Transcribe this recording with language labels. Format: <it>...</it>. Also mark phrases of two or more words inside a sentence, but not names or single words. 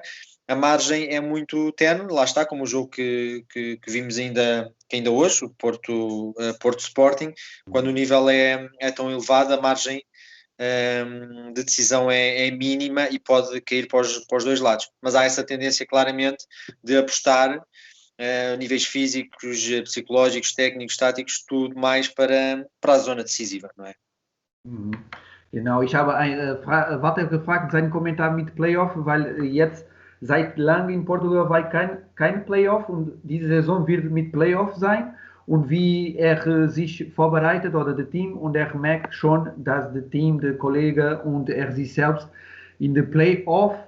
<pt>A margem é muito tenue, lá está, como o jogo que vimos ainda hoje, o Porto Sporting, quando o nível é tão elevado, a margem de decisão é mínima e pode cair para os dois lados. Mas há essa tendência claramente de apostar níveis físicos, psicológicos, técnicos, táticos, tudo mais para a zona decisiva, não é?</pt> <de>Genau, ich habe Walter gefragt, sein Kommentar mit Playoff, weil jetzt seit langem in Portugal war kein Playoff und diese Saison wird mit Playoff sein. Und wie sich vorbereitet oder das Team, und merkt schon, dass das Team, der Kollege und sich selbst in der Playoff</de>